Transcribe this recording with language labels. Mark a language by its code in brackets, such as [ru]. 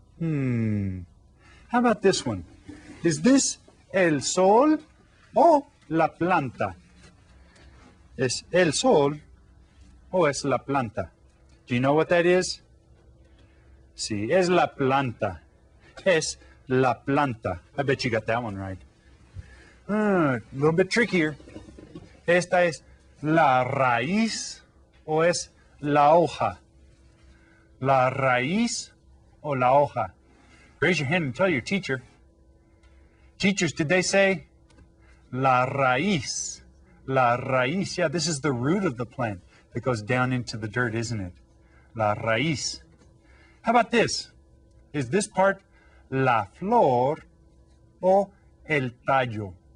[en] How about this one? Is this [es] el sol o la planta? ¿Es el sol o es la planta? [en] Do you know what that is? [es] Sí, es la planta. Es la planta. [en] I bet you got that one right. A little bit trickier. [es] ¿Esta es la raíz o es la hoja? ¿La raíz o la hoja? [en] Raise your hand and tell your teacher. Teachers, did they say [es] la raíz? La raíz. [en] Yeah, this is the root of the plant that goes down into the dirt, isn't it? [es] La raíz. [en] How about this? Is this part [es] la flor o el tallo?